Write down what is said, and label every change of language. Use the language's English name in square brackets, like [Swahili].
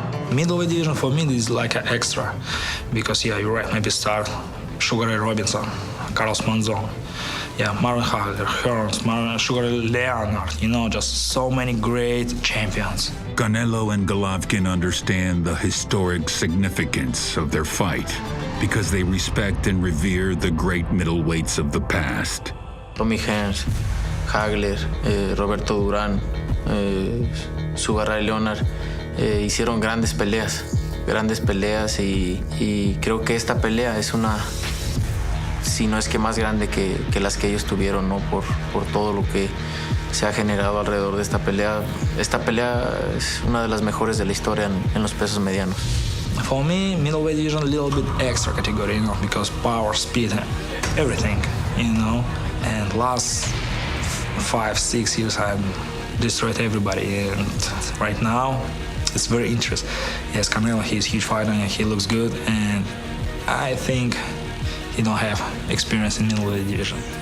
[English] Middleweight division for me is like an extra because, yeah, you're right, maybe start Sugar Ray Robinson, Carlos Monzon, yeah, Marvin Hagler, Hearns, Sugar Ray Leonard, just so many great champions. Canelo and Golovkin understand the historic significance of their fight because they respect and revere the great middleweights of the past. [Spanish] Tommy Hearns, Hagler, Roberto Durán, Sugar Ray Leonard, hicieron grandes peleas y creo que esta pelea es una si no es que más grande que las que ellos tuvieron, ¿no? Por todo lo que se ha generado alrededor de esta pelea. Esta pelea es una de las mejores de la historia en los pesos medianos. [English] For me, middleweight division a little bit extra category, because power, speed, everything, And last 5-6 years, I've destroyed everybody, and right now, it's very interesting. Yes, Canelo, he's a huge fighter and he looks good, and I think he don't have experience in middleweight division.